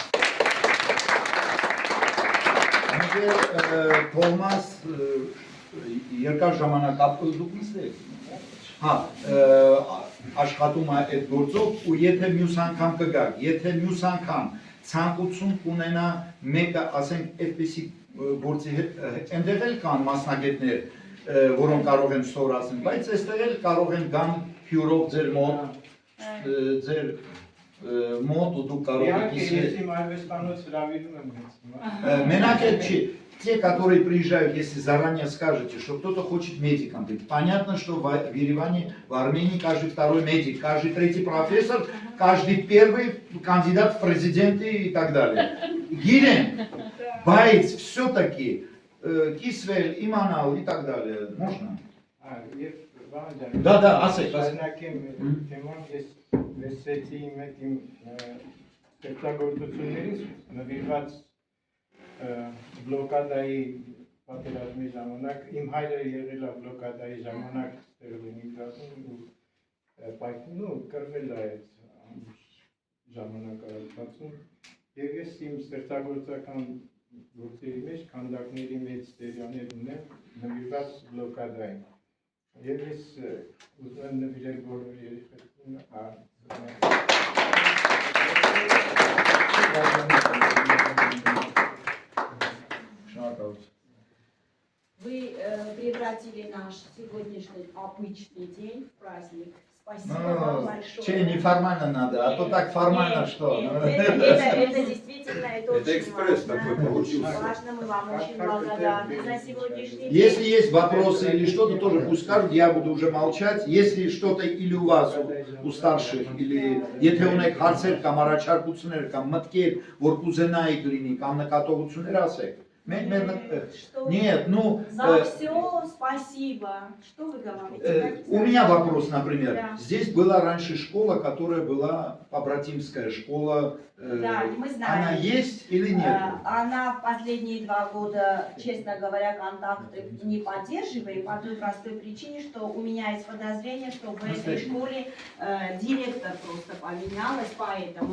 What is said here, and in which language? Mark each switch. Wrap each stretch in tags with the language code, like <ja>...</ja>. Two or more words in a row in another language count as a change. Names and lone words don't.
<hy>Թոմաս երկար ժամանակ դուք նստեք։ Հա, աշխատում է այդ գործով ու եթե մյուս անգամ կգաք, եթե մյուս անգամ ցանկություն կունենա մեկը, ասենք, այդպիսի գործի հետ, այնտեղ էլ կան մասնագետներ, որոնք կարող են ստորացնել, բայց այստեղ էլ կարող են գան հյուրով ձեր մոտ ու дук կարող եք Ես իմ արվեստանոց հրավիրում եմ հենց Մենակ էլ չի,</hy> <ru>те, которые приезжают, если заранее скажете, что кто-то хочет медиком быть, понятно, что в Ереване, в Армении каждый второй медик, каждый третий профессор, каждый первый кандидат в президенты и так далее. Гирен, Байц, все-таки, Кисвель, Иманал и так далее. Можно? Да,</ru> <hy>ասեք, թեման ես լսեցի իմ ստեղծագործություններից նվիրված բլոկադայի պատերազմի ժամանակ իմ հայրը եղել է բլոկադայի ժամանակ ստեղ Լենինգրադում ու կռվել է այդ ժամանակահատվածում եւ ես իմ ստեղծագործական գործերի մեջ քանդակների մեծ սերիաներ ունեմ նվիրված բլոկադային եւ ես ուզում եմ նվիրել բոլոր երեխեքին</hy> <ru>Вы превратили наш сегодняшний обычный день в праздник. Спасибо вам большое. Че, неформально надо, а то так формально что? Это действительно, это очень экспресс такой получился. важно. Мы вам очень благодарны за сегодняшний день. Если есть вопросы или что-то, тоже пусть скажут, я буду уже молчать. Если что-то или у вас, у старших, или</ru> <hy>եթե ունեք հարցեր կամ առաջարկություններ կամ մտքեր, որ կուզենայիք լինի կամ նկատողություններ ասեք,</hy> <ru>Что Нет, ну, За все спасибо. Что вы говорите? у меня вопрос, например. Да. Здесь была раньше школа, которая была побратимская школа. Да, мы знаем. Она есть или нет? Она в последние 2 года, честно говоря, контакты не поддерживает по той простой причине, что у меня есть подозрение, что в этой школе директор просто поменялась, поэтому.</ru>